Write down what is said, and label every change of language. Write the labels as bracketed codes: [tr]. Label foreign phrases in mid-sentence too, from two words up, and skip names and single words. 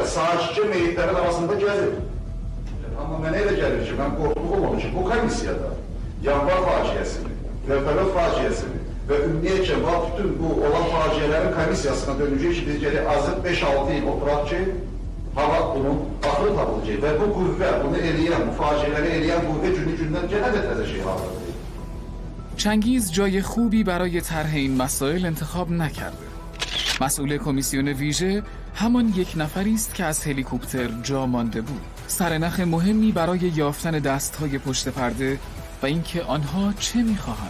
[az] saçıcı meyitlərin arasında gəzir. Amma mənə elə gəlir ki, mən qorxduğum olur ki, bu komissiyada yanvar faciəsini, vertolyot faciəsini və ümumiyyətcə bütün bu olan faciələrin komissiyasına dönəcək ki, biz gələk azı 5-6 il oturaq ki, hava bunun axırı tapılacaq və bu qüvvə, bunu eləyən, bu faciələri eləyən qüvvə günü-gündən gənə də təzə şey hazırlayır. [fa] چنگیز جای خوبی برای طرح این مسائل انتخاب نکرده. مسئول کمیسیون ویژه همان یک نفری است که از هلیکوپتر جا مانده بود. سرنخ مهمی برای یافتن دستهای پشت پرده و اینکه آنها چه می‌خواهند.